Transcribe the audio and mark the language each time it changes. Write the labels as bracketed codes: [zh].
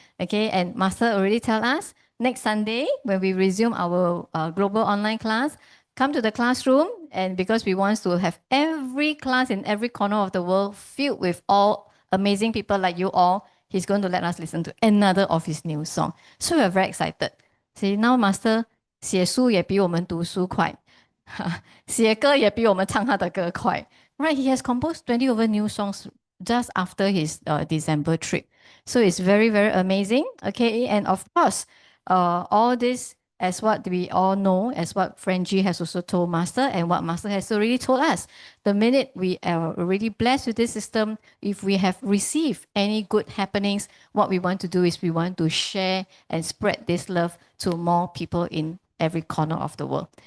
[en] Okay, and Master already tell us, next Sunday, when we resume our global online class, come to the classroom, and because we want to have every class in every corner of the world filled with all amazing people like you all, he's going to let us listen to another of his new song. So we're very excited. See, now Master [zh] 写书也比我们读书快，写歌也比我们唱他的歌快。 [en] Right, he has composed 20 over new songs just after his December trip. So it's very, very amazing. Okay, and of course, all this, as what we all know, as what Friend G has also told Master and what Master has already told us, the minute we are already blessed with this system, if we have received any good happenings, what we want to do is we want to share and spread this love to more people in every corner of the world.